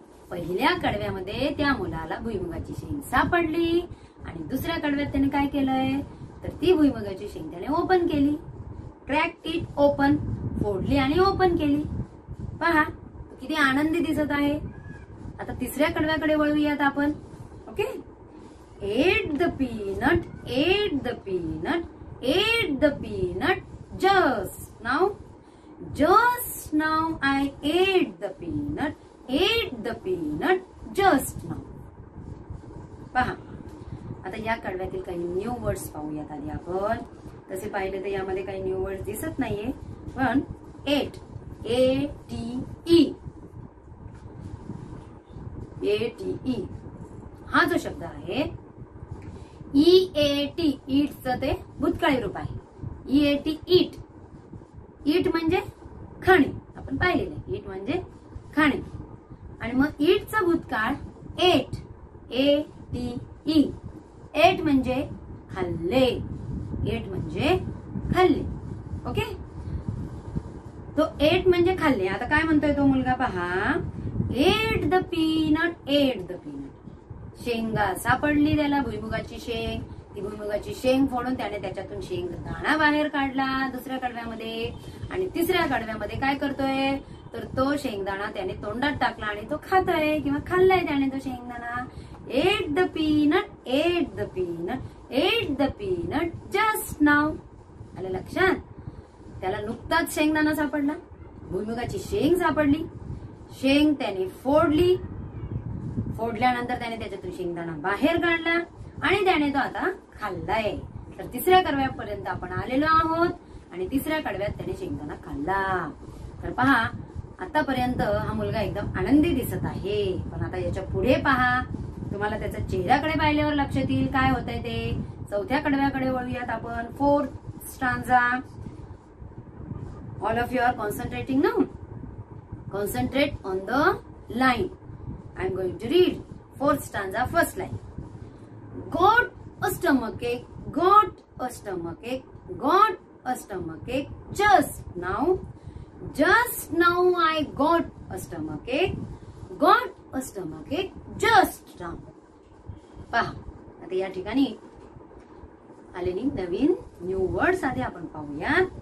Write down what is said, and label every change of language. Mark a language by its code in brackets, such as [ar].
[mr] पहिल्या कडव्यामध्ये त्या मुलाला भुईमुगाची शेंग सापडली आणि दुसऱ्या कडव्यात त्याने काय केलंय तर ती भुईमुगाची शेंग त्याने ओपन केली. [en] Cracked it open. [mr] फोडली आणि ओपन केली. पहा, किती आनंदी दिसत आहे. आता तिसऱ्या कडव्याकडे वळूयात आपण. [en] Okay, ate the peanut, ate the peanut, ate the peanut just now. Just now I ate the peanut, ate the peanut just now. [mr] पहा, आता या कडव्यातील काही न्यू वर्ड्स पाहूयात आधी आपण. तसे पाहिले तर यामध्ये काही न्यू वर्ड्स दिसत नाहीये, पण एट, ATE, ATE हा जो शब्द आहे, EAT, ईटचं ते भूतकाळी रूप आहे. [en] EAT, eat. [mr] ईट म्हणजे खाणे. आपण पाहिलेलं आहे, ईट म्हणजे खाणे. आणि मग ईटचा भूतकाळ [en] Ate, ATE. [mr] एट म्हणजे खाल्ले, एट म्हणजे खाल्ले. ओके, तो एट म्हणजे खाल्ले. आता काय म्हणतोय तो मुलगा पहा, [en] Ate the peanut, ate the peanut. [mr] शेंगा सापडली त्याला, भुईमुगाची शेंग. ती भुईमुगाची शेंग फोडून त्याने त्याच्यातून शेंग दाणा बाहेर काढला दुसऱ्या कडव्यामध्ये, आणि तिसऱ्या कडव्यामध्ये काय करतोय तर तो शेंगदाणा त्याने तोंडात टाकला आणि तो खातोय किंवा खाल्लाय त्याने तो शेंगदाणा. [en] Ate the peanut, ate the peanut, ate the peanut just now. [mr] आलं लक्षात? त्याला नुकताच शेंगदाणा सापडला, भुईमुगाची शेंग सापडली, शेंग त्याने फोडली, फोडल्यानंतर त्याने त्याच्यातून शेंगदाणा बाहेर काढला आणि त्याने तो आता खाल्लाय. तर तिसऱ्या कडव्यापर्यंत आपण आलेलो आहोत आणि तिसऱ्या कडव्यात त्याने शेंगदाणा खाल्ला. तर पहा, आतापर्यंत हा मुलगा एकदम आनंदी दिसत आहे. पण आता याच्या पुढे पहा, तुम्हाला त्याच्या चेहऱ्याकडे पाहिल्यावर लक्षात येईल काय होतंय ते. चौथ्या कडव्याकडे वळूयात आपण. [en] Fourth stanza. All of you are concentrating now. Concentrate on the line. I am going to read. Fourth stanza, first line. Got a stomachache, got a stomachache, got a stomachache just now. Just now I got a stomachache, got a stomachache just now. [mr] पहा, आता या ठिकाणी आलेली नवीन new words आधी आपण पाहूया.